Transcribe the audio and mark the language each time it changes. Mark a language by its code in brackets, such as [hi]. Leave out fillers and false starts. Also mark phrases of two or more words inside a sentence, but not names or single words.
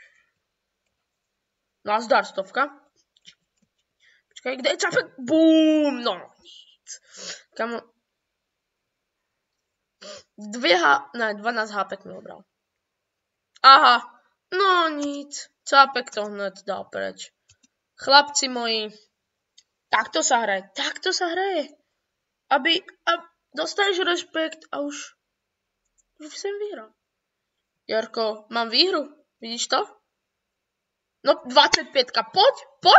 [cs] Nazdar, 100. Počkej, kde je trafik? Boom, no nic. Kamo. Ne, 12 HP mi obral. Aha, no nic. [sk] Cápek to hned dal preč. Chlapci moji, takto sa hraje. Aby dostaneš rešpekt a už sem vyhral. Jarko, mám výhru, vidíš to? No 25-ka, poď.